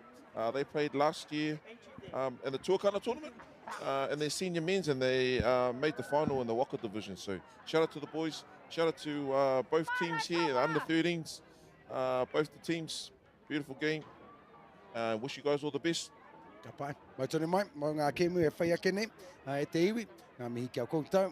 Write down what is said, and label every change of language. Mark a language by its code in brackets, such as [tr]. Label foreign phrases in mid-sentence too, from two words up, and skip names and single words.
[en] They played last year in the Tuakana tournament in their senior men's, and they made the final in the Waka division. So shout out to the boys. Shout out to both teams here, the under 13s, both the teams. Beautiful game. Wish you guys all the best. [mi] Ka pai. Mai tonu mai, mo ngā kēmu e whai ake nei, e te iwi, ngā mihi kia koutou.